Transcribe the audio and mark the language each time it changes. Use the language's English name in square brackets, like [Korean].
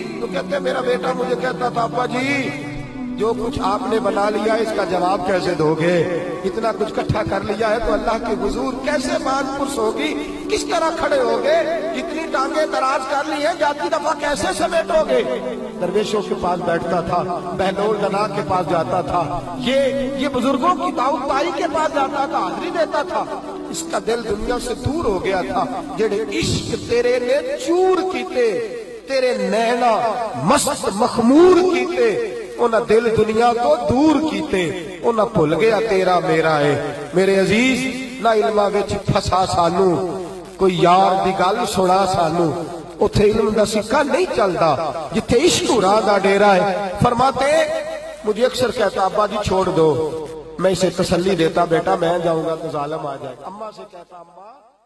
[Urdu] تو کہتے میرا بیٹا مجھے کہتا تھا ابا جی جو کچھ آپ نے بنا لیا اس کا جواب کیسے دو گے, اتنا کچھ کٹھا کر لیا ہے تو اللہ کے حضور کیسے مان پرس ہوگی, کس طرح کھڑے ہوگے, اتنی ٹانگیں دراز کر لی ہیں, جاتی دفعہ کیسے سمیٹو گے. درویشوں کے پاس بیٹھتا تھا, بہلول دنا کے پاس جاتا تھا, یہ بزرگوں کی دعوت تائی کے پاس جاتا تھا, حاضری دیتا تھا. اس کا دل دنیا سے دور ہو گیا تھا. [Punjabi] جڑے عشق تیرے نے چور کیتے, تیرے نینا مست مخمور کیتے, انہاں دل دنیا تو دور کیتے, انہاں بھول گیا تیرا میرا ہے. میرے عزیز نہ علماں وچ پھسا سانو, کوئی یار دی گل سنا سانو, اتھے علم دا سکہ نہیں چلدا جتھے عشق راہ دا ڈیرا ہے. [Urdu] فرماتے مجھے اکثر کہتا ابا جی چھوڑ دو, میں اسے تسلی دیتا بیٹا میں جاؤں گا تو ظالم آ جائے. اماں سے کہتا اماں